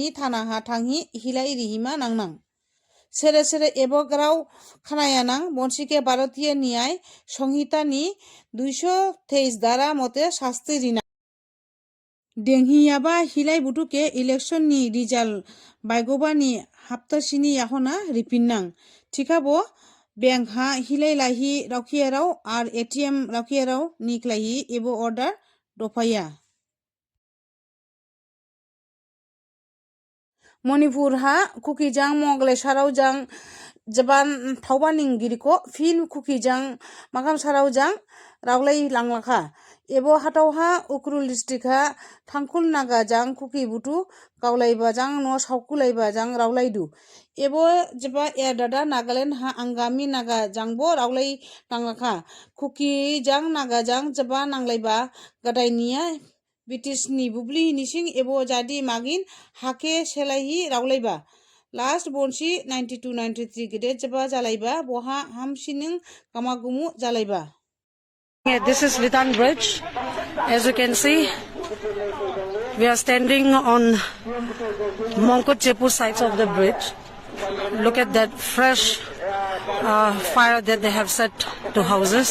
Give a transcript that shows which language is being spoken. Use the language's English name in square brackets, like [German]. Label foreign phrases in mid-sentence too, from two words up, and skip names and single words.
[Kok Borok] थानाहा थांही हिलाई रिहिमा नांनां सेरे एबोग्राव खानायानां बनसी के भारतीय न्याय संहिता नि 223 धारा मते शास्ति रिना देंहियाबा हिलाई बुटुके इलेक्शन नि रिजाल्ट बायगोबानी हाप्तासिनी याहना रिपिननां थिकाबो bank ha hilai lahi raukhiarau ar ATM raukhiarau niklahi ebo order dopaya. Manipur ha kuki jang mogle sarau jang jaban thaubaning giriko fin kuki jang makam sarau jang raulai langlakha ebo hatau ha ukrul district ha thangkul naga jang kuki butu kaulaiba jang no saukulaiba jang raulai du ebo jeba erdada Nagaland ha angami naga jangbo raulai langlakha kuki jang naga jang jeba nanglaiba gadai niya British ni bubli nising ebo jadi magin hake selaihi raulaiba last bonsi 92-93 gede jeba jalaiba boha hamsining kamagumu jalaiba. [English] Yeah, this is Litan Bridge. As you can see, we are standing on Mongkut Chepu sides of the bridge. Look at that fresh fire that they have set to houses.